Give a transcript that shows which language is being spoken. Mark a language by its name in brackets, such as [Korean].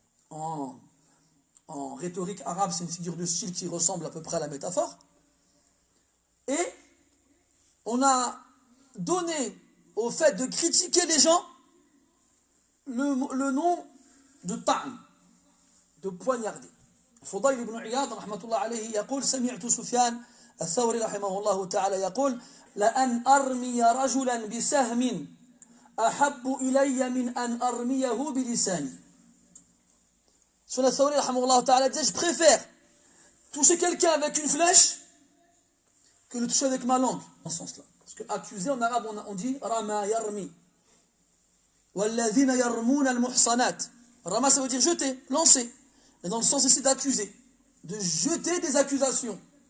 [French] En rhétorique arabe, c'est une figure de style qui ressemble à peu près à la métaphore. Et on a donné au fait de critiquer les gens le nom de ta'n, de poignarder. [Arabic] Fudayl ibn Iyad, rahmatullah alayhi, يقول سمعت سفيان الثوري رحمه الله تعالى يقول لأن أرمي رجلا بسهم أحب إلي من أن أرميه بلساني. [French] Sur la Thawri, je préfère toucher quelqu'un avec une flèche que le toucher avec ma langue, dans ce sens-là. Parce que accuser en arabe, on dit rama yarmi. [Arabic] Walladhina yarmouna al-muhsanat. [French] Rama, ça veut dire jeter, lancer. Mais dans le sens ici d'accuser, de jeter des accusations.